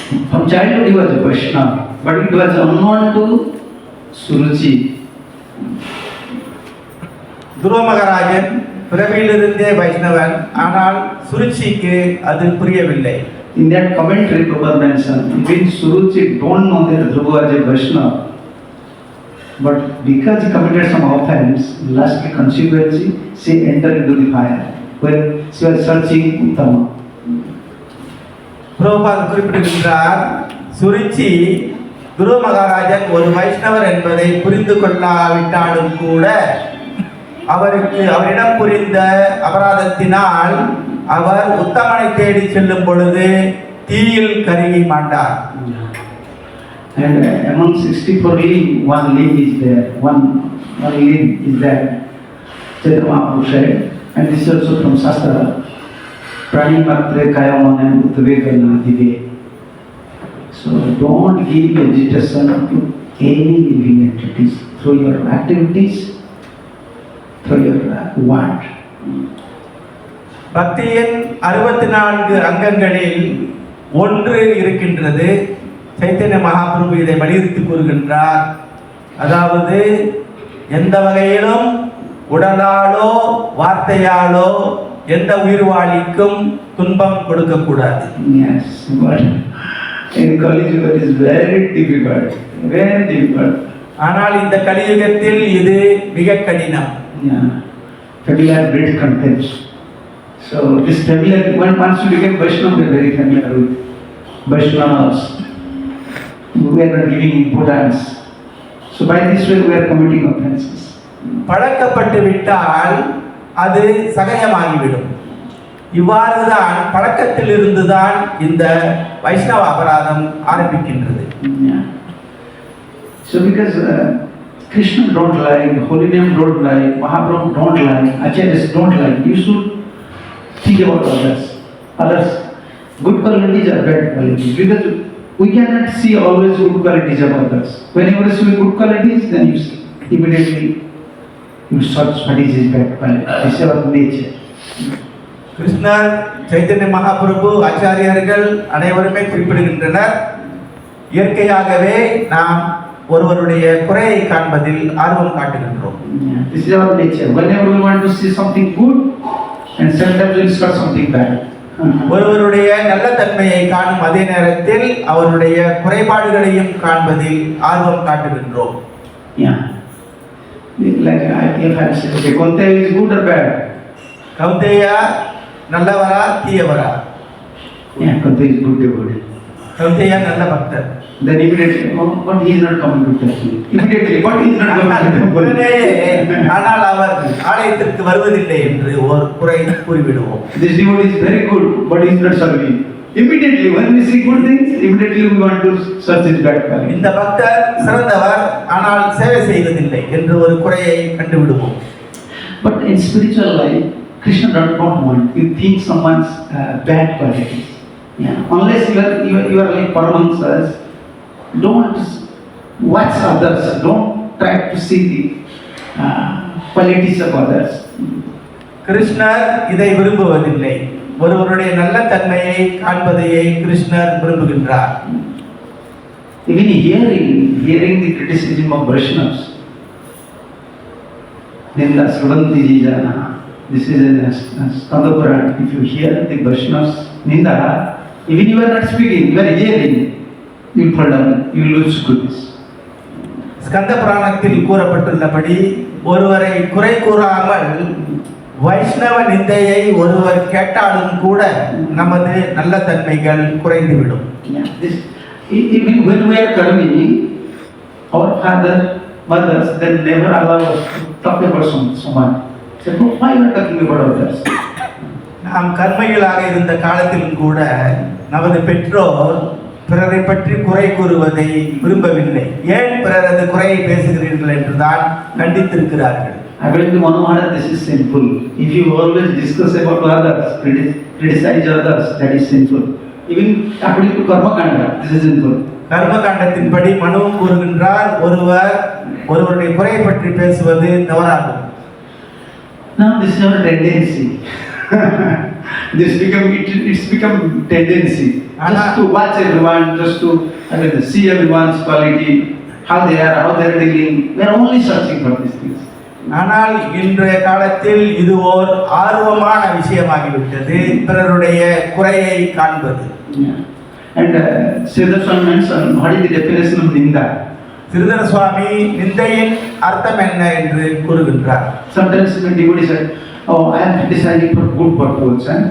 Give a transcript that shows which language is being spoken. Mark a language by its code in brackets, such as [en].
[en] From childhood he was a Vaishnava, but it was unknown to Suruchi. [ta] துருவ மகாராஜன் பிறவியிலிருந்தே வைஷ்ணவன், ஆனால் சுருச்சிக்கு அது புரியவில்லை. [en] In that commentary, Prabhupada mentioned, even Suruchi don't know that Dhruva was a Vaishnava. But because he committed some offense, lastly consequently, she entered into the fire when she was searching Uttama. [ta] Prabhupad குறிப்பிடுகின்றார், சுருச்சி துருவ மகாராஜன் ஒரு வைஷ்ணவர் என்பதை புரிந்து கொள்ளாவிட்டாலும் கூட அவரிடம் புரிந்த அபராதத்தினால் அவர் உத்தமனை தேடி செல்லும் பொழுது தீயில் கருகி மாட்டார். [en] And among 64 limb, one limb is there. One limb is there. Chaitanya Mahaprabhu said, and this is also from Shastra. [sa] Prani matre kaya mane utvegana dive. [en] So don't give agitation to any living entities through your activities, through your word. [ta] பக்தியின் 64 அங்கங்களில் ஒன்று இருக்கின்றது. சைத்தன்ய மகாபிரபு இதை வலியுறுத்தி கூறுகின்றார். அதாவது எந்த வகையிலும் உடலாலோ வார்த்தையாலோ எந்த உயிர்வாளிக்கும் துன்பம் கொடுக்கக்கூடாது. [en] Yes, but in Kali Yuga it is very difficult, very difficult. [ta] ஆனால் இந்த கலியுகத்தில் இது மிக கடினம். [en] Yeah, familiar breed contempt. So this familiar, once you become Vaishnava, we are very familiar with Vaishnavas. We are not giving importance. So by this way we are committing offenses. [ta] பழக்கப்பட்டு விட்டால் அது சகஜமாகிவிடும். இவ்வாறுதான் பழக்கத்தில் இருந்துதான் இந்த வைஷ்ணவ அபராதம் ஆரம்பிக்கின்றது. [en] Yeah. So because Krishna don't like, holy name don't like, Mahaprabhu don't like, Acharyas don't like, you should think about others. Others, good qualities or bad qualities. Because we cannot see always good qualities of others. Whenever you see good qualities, then you see immediately you search what is his bad quality. This is our nature. [ta] கிருஷ்ணர், சைத்தன்ய மகாபிரபு, ஆச்சாரியர்கள் அனைவருமே குறிப்பிடுகின்றனர், இயற்கையாகவே நாம் ஒருவருடைய குறையை காண்பதில் ஆர்வம் காட்டுகின்றோம். [en] This is our nature. Whenever we want to see something good, and sometimes we search something bad. [ta] ஒருவருடைய நல்ல தன்மையை காணும் அதே நேரத்தில் அவருடைய குறைபாடுகளையும் காண்பதில் ஆர்வம் காட்டுகின்றோம். [en] Yeah. Like if I say, okay, Kunti is good or bad? [ta] கௌதேயா நல்லவரா தீயவரா? [en] Yeah, Kunti is good devotee. [ta] கௌதேயா நல்ல பக்தர். [en] Then immediately, oh, but he is not coming to touch me. Immediately, but he is not coming to touch me. [ta] ஆனால் அவர் ஆலயத்திற்கு வருவதில்லை என்று ஒரு குறை கூறிவிடுவோம். [en] This devotee is very good, but he is not serving. Immediately, when we see good things, immediately we want to search his bad quality. [ta] இந்த பக்தர் சிறந்தவர் ஆனால் சேவை செய்வதில்லை என்று ஒரு குறையை கண்டுவிடுவோம். [en] But in spiritual life, Krishna does not want you think someone's bad qualities. Yeah. Unless you are like Paramahamsas, don't watch others. Don't try to see the qualities of others. [ta] கிருஷ்ணர் இதை விரும்புவதில்லை. ஒருவருடைய நல்ல தன்மையை காண்பதையே கிருஷ்ணர் விரும்புகின்றார். [en] Even hearing the criticism of Vaishnavas, [sa] Ninda Srudanti ji jana, [en] this is a Skanda Purana. If you hear the Vaishnavas Ninda, even you are not speaking, you are hearing, you will fall down, you will lose goodness. [ta] Skanda புராணத்தில் கூறப்பட்டுள்ளபடி ஒருவரை குறை கூறாமல் வைஷ்ணவ நிந்தையை ஒருவர் கேட்டாலும் கூட நமது நல்ல தன்மைகள் குறைந்துவிடும். [en] Even when we are karmi, our father, mothers, they never allow us to talk about someone. Say, why you are talking about others? [ta] நாம் கர்மைகளாக இருந்த காலத்திலும் கூட நமது பெற்றோர் பிறரை பற்றி குறை கூறுவதை விரும்பவில்லை. ஏன் பிறரது குறையை பேசுகிறீர்கள் என்றுதான் கண்டித்திருக்கிறார்கள். [en] According to Manu Maharaj, this is sinful. If you always discuss about others, criticize others, that is sinful. Even according to Karma Kanda, this is sinful. [ta] கர்ம காண்டத்தின்படி மனுவும் கூறுகின்றார், ஒருவருடைய குறையை பற்றி பேசுவது தவறாகும். [en] Now this is our tendency. It's become tendency. Just to watch everyone, just to see everyone's quality, how they are dealing. We are only searching for these things. [ta] ஆனால் இன்றைய காலத்தில் இது ஓர் ஆர்வமான விஷயமாகிவிட்டது, பிறருடைய குறையை காண்பது. [en] And Sridhar Swami mentioned, what is the definition of Ninda? [ta] Sridhara சுவாமி நிந்தையின் அர்த்தம் என்ன என்று கூறுகின்றார். [en] Sometimes when devotee said, oh, I am criticizing for good purpose.